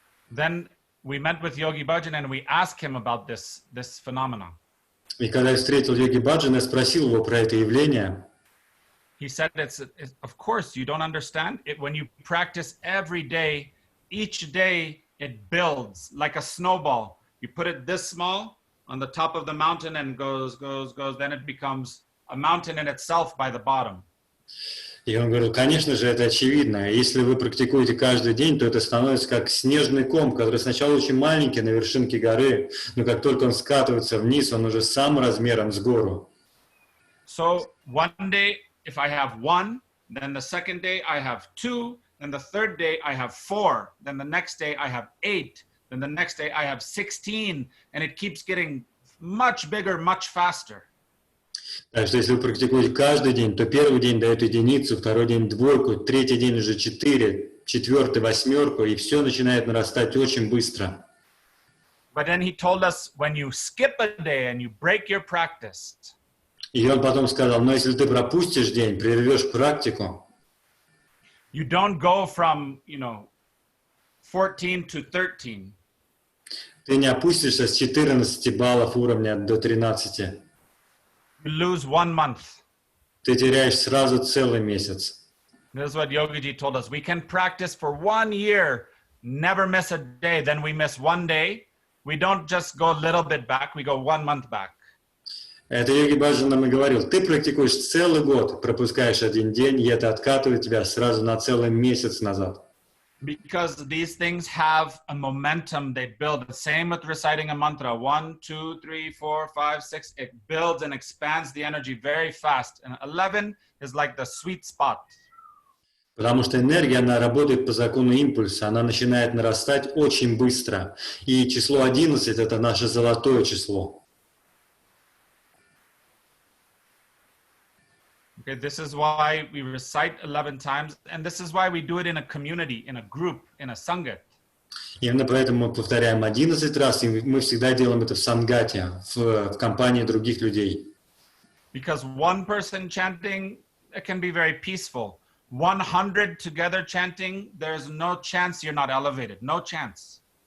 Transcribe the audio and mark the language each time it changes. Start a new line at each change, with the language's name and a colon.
English: Then we met with Yogi Bhajan and we asked him about this phenomenon.
Russian: И когда я встретил Йоги Баджана, я спросил его про это явление.
English: He said, it's of course, you don't understand it. When you practice every day, each day it builds like a snowball. You put it this small on the top of the mountain and goes. Then it becomes a mountain in itself by the bottom.
Russian: И он говорил, конечно же, это очевидно. Если вы практикуете каждый день, то это становится как снежный ком, который сначала очень маленький на вершинке горы, но как только он скатывается вниз, он уже сам размером с гору.
English: So one day, if I have one, then the second day I have two, then the third day I have 4, then the next day I have 8, then the next day I have 16, and it keeps getting much bigger, much faster.
Russian: Так что если вы практикуете каждый день, то первый день дает единицу, второй день двойку, третий день уже 4, четвертый 8, и все начинает нарастать очень быстро.
English: But then he told us, when you skip a day and you break your practice,
Russian: И он потом сказал, но если ты пропустишь день, прервешь практику,
English: you don't go from, 14 to 13.
Russian: ты не опустишься с 14 баллов уровня до 13.
English: You lose 1 month.
Russian: Ты теряешь сразу целый месяц.
English: This is what Yogiji told us. We can practice for 1 year, never miss a day. Then we miss 1 day. We don't just go a little bit back. We go 1 month back.
Russian: Это Йоги Баджан нам и говорил. Ты практикуешь целый год, пропускаешь один день, и это откатывает тебя сразу на целый месяц назад.
English: Because these things have a momentum they build. The same with reciting a mantra. 1, 2, 3, 4, 5, 6. It builds and expands the energy very fast. And 11 is like the sweet spot.
Russian: Потому что энергия, она работает по закону импульса, она начинает нарастать очень быстро. И число 11 – это наше золотое число.
English: Okay, this is why we recite 11 times, and this is why we do it in a community, in a group, in a sangat.
Russian: Именно поэтому мы повторяем 11 раз, и мы всегда делаем это в сангате, в компании других людей.
English: Because one person chanting, it can be very peaceful. 100 together chanting, there's no chance you're not elevated, no chance.